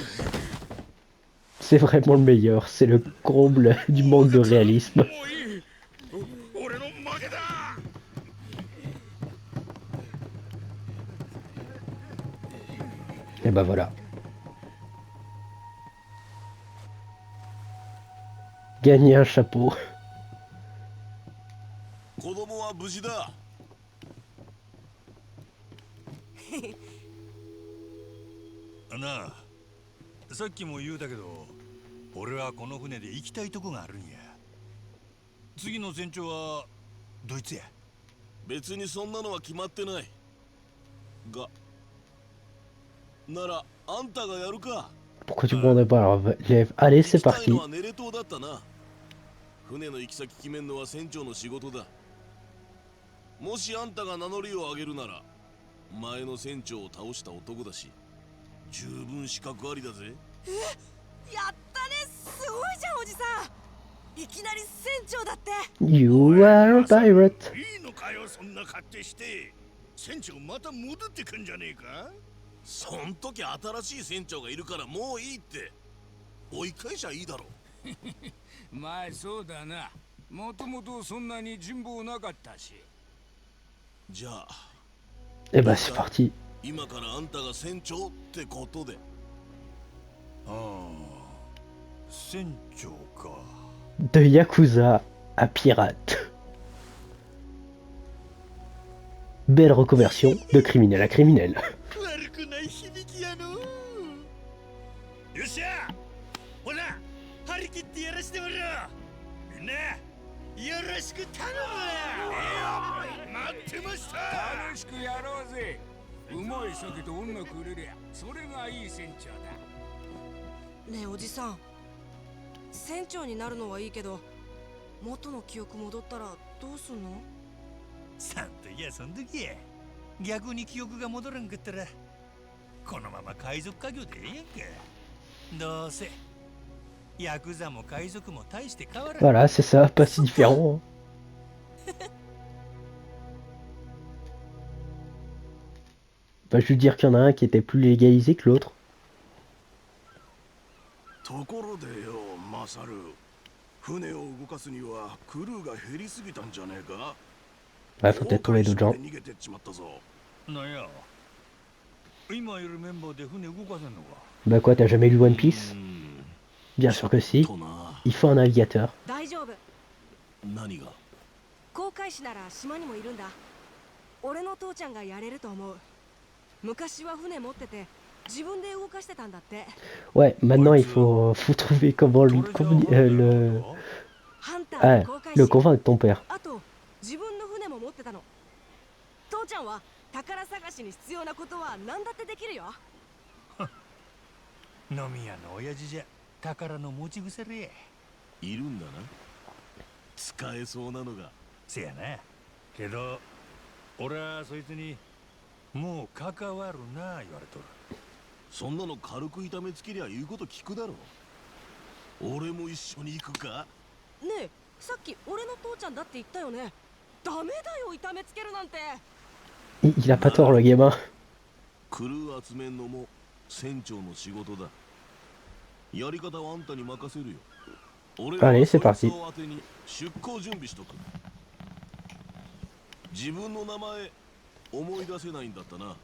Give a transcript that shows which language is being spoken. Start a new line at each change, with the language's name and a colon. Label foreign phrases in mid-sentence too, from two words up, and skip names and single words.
French: C'est vraiment le meilleur, c'est le comble du manque de réalisme. Et bah voilà. Gagner un chapeau.
Japanese: 子供は無事だ。なあ、さっきも言うたけど、俺はこの船で行きたいとこがあるんや。次の船長はドイツや。別にそんなのは決まってない。が、ならあんたがやるか。
French: Pourquoi tu prendrais pas alors, allez, c'est
Japanese: 行きたい
French: parti.
Japanese: のはネレ島だったな。船の行き先決めんのは船長の仕事だ。もしあんたが名乗りを上げるなら、前の船長を倒した男だし、十分資格ありだぜ。やったね、すごいじゃんおじさん。きなり船長だって。
English: You are a pirate.
Japanese: いいのかよ、そんな勝手して。船長また戻ってくんじゃねえか。そん時新しい船長がいるからもういいって追い返しゃいいだろ。まあそうだな。もともとそんなに人望なかったし。じゃあ
French: Et bah c'est parti.
Japanese: 今からあんたが船長ってことで。ああ、船長か。
French: De Yakuza à pirate. Belle reconversion de criminel à criminel.
Japanese: 悪くない響きやの。よっしゃ、ほら張り切ってやらしてもらおう。みんなよろしく頼むわ。待ってました。楽しくやろうぜ。うまい酒と女くれりゃそれがいい船長だ。ねえおじさん、船長になるのはいいけど元の記憶戻ったらどうすんの？さんといやそん時や。逆に記憶が戻らんかったらこのまま海賊家業でええやんか。どうせヤクザも海賊も大して変わらん。
French: Voilà, c'est ça, pas si différent. Bah, je veux dire qu'il y en a un qui était plus légalisé que l'autre.
Japanese: ところでよ、マサル。船を動かすにはクルーが減りすぎたんじゃねえか。
French: Ouais, faut peut-être trouver d'autres gens.
Japanese: 逃げてっちまったぞ。なんや、今いるメンバーで船動かせんのか。
French: Bah quoi, t'as jamais lu One Piece? Bien sûr que si.
Japanese: とな。
French: Il faut un navigateur.
Japanese: 大丈夫。何が？航海士なら島にもいるんだ。俺の父ちゃんがやれると思う。昔は船持ってて自分で動かしてたんだって。
French: Ouais, maintenant il faut trouver comment
Japanese: ハンタ Ah, ーと航海
French: le
Japanese: 士。
French: convaincre ton père.
Japanese: あと自分の船も持ってたの。父ちゃんは宝探しに必要なことは何だってできるよ。飲み屋の親父じゃ宝の持ち腐れや。いるんだな。使えそうなのが。せやな。けど俺はそいつにもう関わるな言われとる。そんなの軽く痛めつけりゃ言うこと聞くだろ。俺も一緒に行くか。ねえ、さっき俺の父ちゃんだって言ったよね。ダメだよ、痛めつけるなんて。
French: Il a pas tort, le gamin.
Japanese: クルー集めんのも船長の仕事だ。やり方はあんたに任せるよ。俺は
French: Allez, c'est
Japanese: そい
French: parti.
Japanese: つを当てに出航準備しとく。自分の名前思い出せないんだったな。